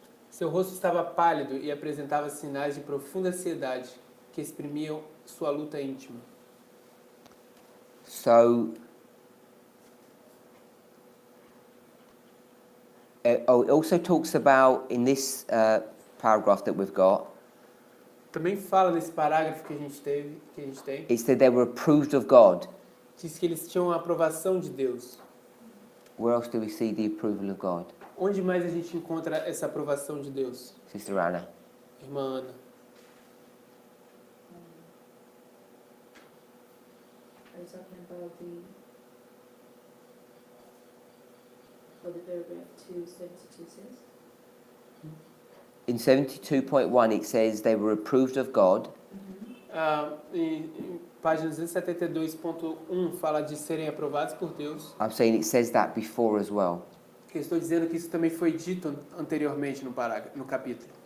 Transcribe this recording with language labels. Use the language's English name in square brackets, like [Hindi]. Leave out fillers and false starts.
[Portuguese] Seu rosto estava pálido e apresentava sinais de profunda ansiedade que exprimiam sua luta íntima. [English] So, it also talks about, in this paragraph that we've got, [Portuguese] Também fala nesse parágrafo que a gente tem, [English] it's that they were approved of God. [Portuguese] diz que eles tinham a aprovação de Deus. [English] Where else do we see the approval of God? [Portuguese] Onde mais a gente encontra essa aprovação de Deus? [English] Sister Anna. [Portuguese] Irmã Ana. [English] Are you talking about what the paragraph 272 says? In 72.1 it says they were approved of God. [Portuguese] Em página 272.1 fala de serem aprovados por Deus. [English] I'm saying it says that before as well. [Portuguese] Eu estou dizendo que isso também foi dito anteriormente no capítulo.